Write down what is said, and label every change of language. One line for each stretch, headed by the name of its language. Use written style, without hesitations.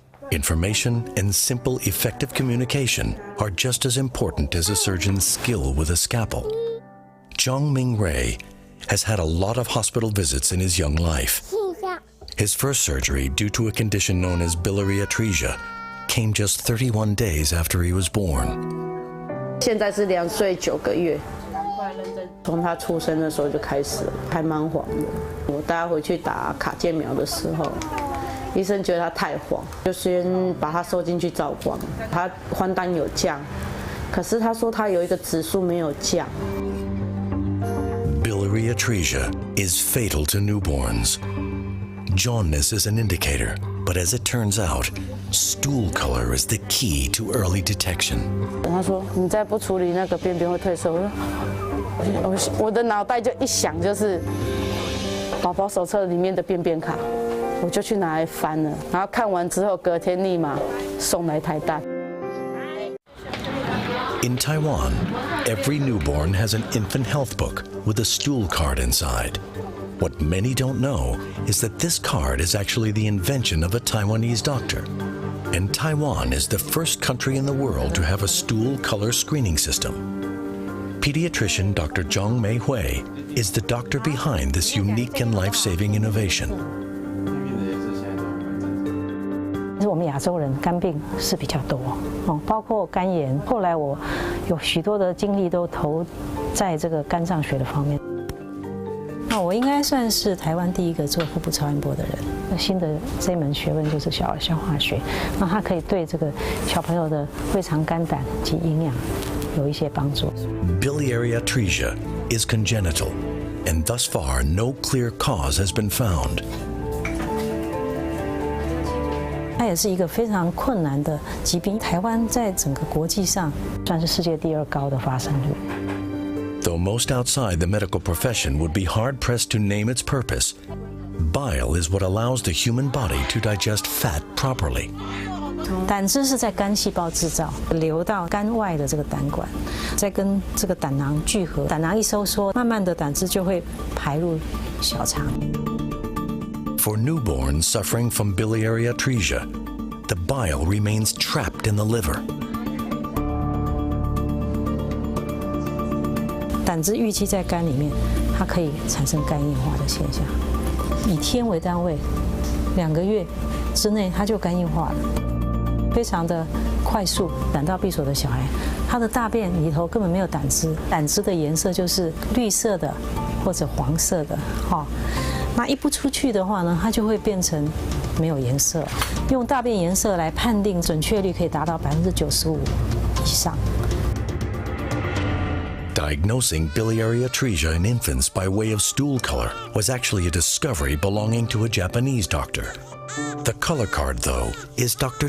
English: Information and simple, effective communication are just as important as a surgeon's skill with a scalpel. Zhang Ming-Ray has had a lot of hospital visits in his young life. His first surgery, due to a condition known as biliary atresia, came just 31 days after he was born.
Chinese: 现在是2岁9个月，从他出生的时候就开始了，还蛮黄的。我带他回去打卡介苗的时候，医生觉得他太黄，就先把他收进去照光。他黄疸有降，可是他说他有一个指数没有降。
English: Biliary atresia is fatal to newborns. Jaundice is an indicator, but as it turns out, stool color is the key to early detection.
Chinese: 他说：“你再不处理那个便便会退色。” 我的脑袋就一想，就是宝宝手册里面的便便卡，我就去拿来翻了。然后看完之后，隔天立马送来台大。
English: In Taiwan, every newborn has an infant health book with a stool card inside. What many don't know is that this card is actually the invention of a Taiwanese doctor. And Taiwan is the first country in the world to have a stool color screening system. Pediatrician Dr. Zhang Mei-Hui is the doctor behind this unique and life-saving innovation.
Chinese: 我们亚洲人肝病是比较多包括肝炎。后来我有许多的精力都投在这个肝脏学的方面。那我应该算是台湾第一个做腹部超音波的人。新的这门学问就是小儿消化学，那它可以对这个小朋友的胃肠肝胆及营养有一些帮助。
English: Biliary atresia is congenital, and thus far no clear cause has been found.
Chinese: 它也是一个非常困难的疾病。台湾在整个国际上算是世界第2高的发生率。
English: Though most outside the medical profession would be hard-pressed to name its purpose, bile is what allows the human body to digest fat properly.
Chinese: 胆汁是在肝细胞制造，流到肝外的这个胆管，再跟这个胆囊聚合，胆囊一收缩，慢慢的胆汁就会排入小肠。
English: For newborns suffering from biliary atresia, the bile remains trapped in the liver.
Chinese: 胆汁淤积在肝里面，它可以产生肝硬化的现象。以天为单位，2个月之内它就肝硬化了，非常的快速。胆道闭锁的小孩，他的大便里头根本没有胆汁，胆汁的颜色就是绿色的或者黄色的，那一不出去的话呢，它就会变成没有颜色。用大便颜色来判定，准确率可以达到95%以上。
English: Diagnosing biliary atresia in infants by way of stool color was actually a discovery belonging to a Japanese doctor. The color card, though, is Dr.